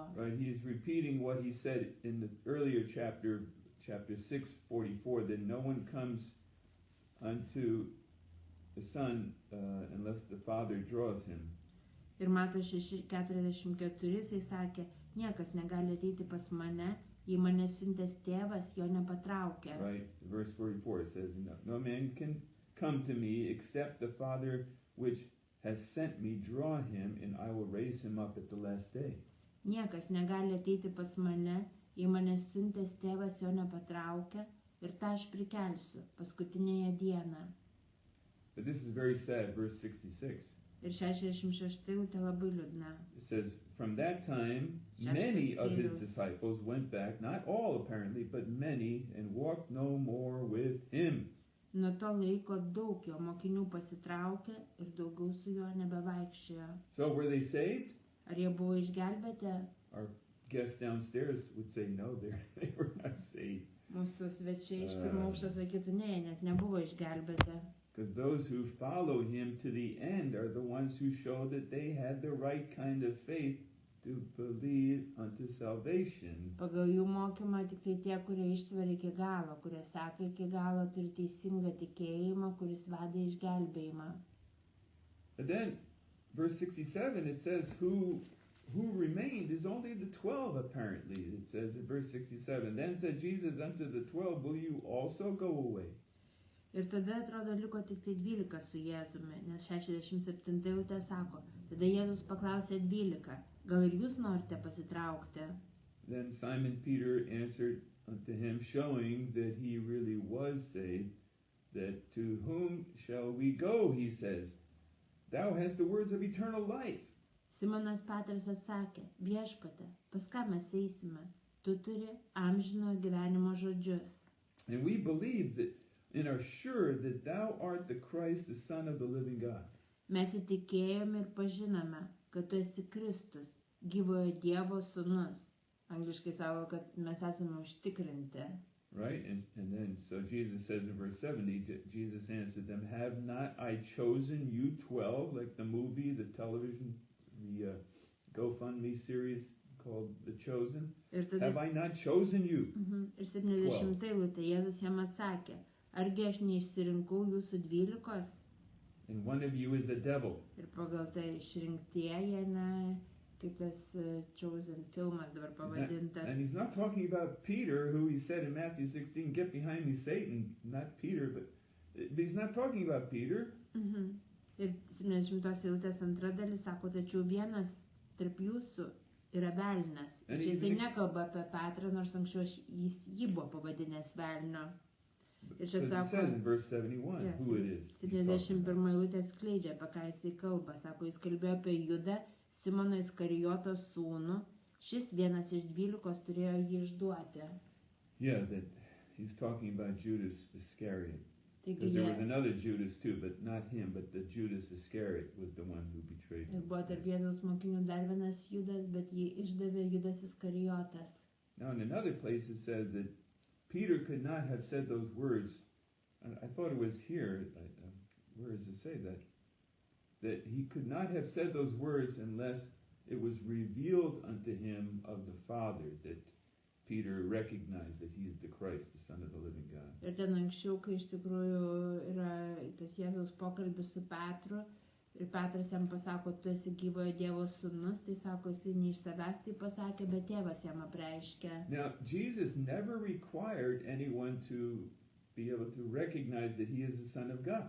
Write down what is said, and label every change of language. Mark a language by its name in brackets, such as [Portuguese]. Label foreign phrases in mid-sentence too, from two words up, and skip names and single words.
[English] Right? He is repeating what he said in the earlier chapter 6:44, that no one comes unto the Son unless the Father draws him. [Lithuanian] Ir Mato 6:44 jisai sakė, niekas negali ateiti pas mane, jei mane siuntęs tėvas jo nepatraukia. [English] Right? Verse 44 it says, no man can come to me except the Father which has sent me draw him, and I will raise him up at the last day. [Lithuanian] Niekas negali ateiti pas mane, jei mane siuntęs tėvas jo nepatraukia, ir tą aš prikelsiu paskutinėje dieną. [English] But this is very sad, verse 66. [Lithuanian] Ir 66 eilutė labai liūdna. [English] It says, from that time, many of his disciples went back, not all apparently, but many, and walked no more with him. [Lithuanian] Nuo to laiko daug jo mokinių pasitraukė ir daugiau su juo nebevaikščiojo. [English] So were they saved? [Lithuanian] Ar jie buvo išgelbėti? [English] Our guests downstairs would say no, they were not saved. [Lithuanian] Mūsų svečiai iš pirmo aukšto sakytų, ne, jie net nebuvo išgelbėti. [English] Because those who follow him to the end are the ones who show that they had the right kind of faith to believe unto salvation. [Lithuanian] Pagal jų mokymą tik tai tie, kurie ištveria iki galo, kurie seka iki galo, turi teisingą tikėjimą, kuris veda išgelbėjimą. [English] But then, verse 67, it says, who remained is only the 12 apparently. It says in verse 67, then said Jesus unto the 12, will you also go away? [Lithuanian] Ir tada atrodo liko tik tai 12 su Jėzumi, nes 67 eilutė sako, tada Jėzus paklausė 12, gal ir jūs norite pasitraukti? [English] Then Simon Peter answered unto him, showing that he really was saved, that to whom shall we go, he says, thou hast the words of eternal life. [Lithuanian] Simonas Petras atsakė, viešpate, pas ką mes eisime? Tu turi amžino gyvenimo žodžius. [English] And we believe that and are sure that thou art the Christ, the Son of the living God. [Lithuanian] Mes įtikėjome ir pažinome, kad tu esi Kristus, gyvojo Dievo sūnus. Angliškai sako, kad mes esame užtikrinti. [English] Right? And then, so Jesus says in verse 70, Jesus answered them, have not I chosen you 12, like the movie, the television, the GoFundMe series called The Chosen? Have I not chosen you? [Lithuanian] Ir 70 eilutė Jėzus jam atsakė, argi aš neišsirinkau jūsų 12? [English] And one of you is a devil. [Lithuanian] Ir pagal tai išrinktieji, ne, kaip tas Chosen filmas dabar pavadintas. [English] And he's not talking about Peter, who he said in Matthew 16, get behind me, Satan. Not Peter, but he's not talking about Peter. [Lithuanian] Ir 70 eilutės antra dalis sako, tačiau vienas tarp jūsų yra velnias. Ir čia jisai nekalba apie Petrą, nors anksčiau jis jį buvo pavadinęs velnio. [English] It says in verse 71 who it is. [Lithuanian] 71 eilutė skleidžia, apie ką jisai kalba. Sako, jis kalbėjo apie Judą, Simono Iskarijoto sūnų. Šis vienas iš 12 turėjo jį išduoti. [English] Yeah, that he's talking about Judas Iscariot. Because there was another Judas too, but not him, but the Judas Iscariot was the one who betrayed him. [Lithuanian] Ir buvo tarp Jėzaus mokinių dar vienas Judas, bet jį išdavė Judas Iskarijotas. [English] Now in another place it says that Peter could not have said those words. I thought it was here. Where does it say that? That he could not have said those words unless it was revealed unto him of the Father, that Peter recognized that he is the Christ, the Son of the living God. [Lithuanian] Ir ten anksčiau, kai iš tikrųjų yra tas Jėzaus pokalbis su Petru, ir Petras jam pasako, tu esi gyvojo Dievo sūnus, tai sako, jisai ne iš savęs tai pasakė, bet tėvas jam apreiškė. [English] Now, Jesus never required anyone to be able to recognize that he is the Son of God.